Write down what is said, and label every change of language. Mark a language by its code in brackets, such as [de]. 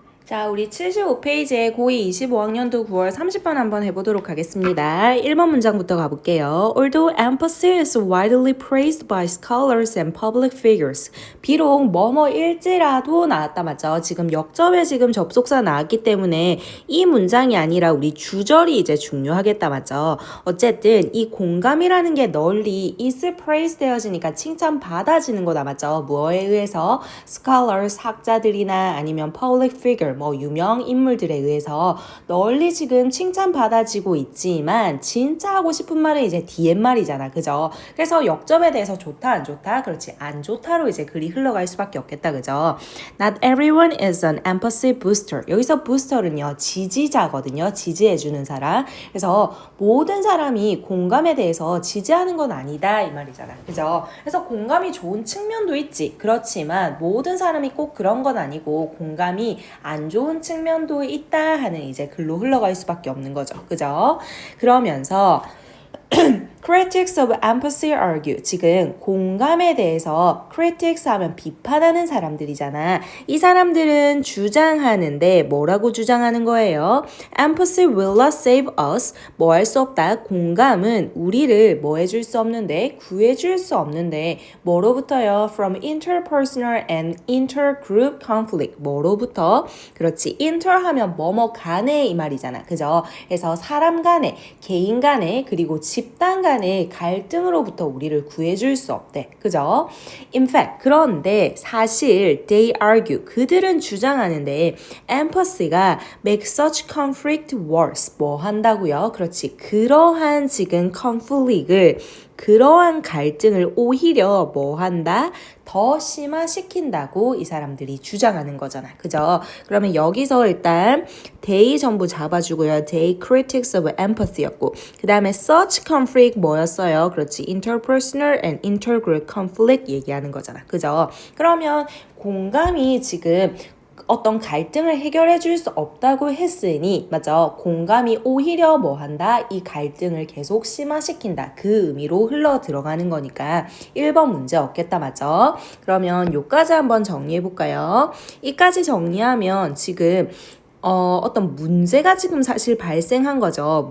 [ko] 자, 우리 75페이지에 고2 25학년도 9월 30번 한번 해보도록 하겠습니다. 1번 문장부터 가볼게요. [en] Although empathy is widely praised by scholars and public figures. [ko] 비록 뭐뭐일지라도 나왔다 맞죠? 지금 역접에 지금 접속사 나왔기 때문에 이 문장이 아니라 우리 주절이 이제 중요하겠다 맞죠? 어쨌든 이 공감이라는 게 널리 is praised 되어지니까 칭찬받아지는 거다 맞죠? 뭐에 의해서? scholars, 학자들이나 아니면 public figure 뭐 유명 인물들에 의해서 널리 지금 칭찬받아지고 있지만 진짜 하고 싶은 말은 이제 DM말이잖아. 그죠? 그래서 역접에 대해서 좋다 안 좋다? 그렇지. 안 좋다로 이제 글이 흘러갈 수밖에 없겠다. 그죠? [en] Not everyone is an empathy booster. [ko] 여기서 booster는요. 지지자거든요. 지지해주는 사람. 그래서 모든 사람이 공감에 대해서 지지하는 건 아니다 이 말이잖아. 그죠? 그래서 공감이 좋은 측면도 있지. 그렇지만 모든 사람이 꼭 그런 건 아니고 공감이 안 좋은 측면도 있다 하는 이제 글로 흘러갈 수밖에 없는 거죠. 그죠? 그러면서 [en] Critics of empathy argue. [ko] 지금 공감에 대해서 critics 하면 비판하는 사람들이잖아. 이 사람들은 주장하는데 뭐라고 주장하는 거예요? [en] Empathy will not save us. [ko] 뭐 할 수 없다. 공감은 우리를 뭐 해줄 수 없는데 구해줄 수 없는데 뭐로부터요? [en] From interpersonal and intergroup conflict. [ko] 뭐로부터? 그렇지. inter 하면 뭐뭐 간에 이 말이잖아. 그죠? 그래서 사람 간에, 개인 간에, 그리고 집단 간에 갈등으로부터 우리를 구해줄 수 없대. 그죠? [en] In fact, [ko] 그런데 사실 [en] they argue, [ko] 그들은 주장하는데 [en] empathy가 make such conflict worse. [ko] 뭐 한다고요? 그렇지. 그러한 지금 conflict을 그러한 갈등을 오히려 뭐 한다? 더 심화시킨다고 이 사람들이 주장하는 거잖아. 그죠? 그러면 여기서 일단 they 전부 잡아주고요. [en] they critics of empathy였고 [ko] 그 다음에 [en] such conflict [ko] 뭐였어요? 그렇지. [en] interpersonal and intergroup conflict [ko] 얘기하는 거잖아. 그죠? 그러면 공감이 지금 어떤 갈등을 해결해 줄 수 없다고 했으니 맞죠? 공감이 오히려 뭐 한다? 이 갈등을 계속 심화시킨다. 그 의미로 흘러 들어가는 거니까 1번 문제 없겠다. 맞죠? 그러면 요까지 한번 정리해 볼까요? 이까지 정리하면 지금 어떤 문제가 지금 사실 발생한 거죠.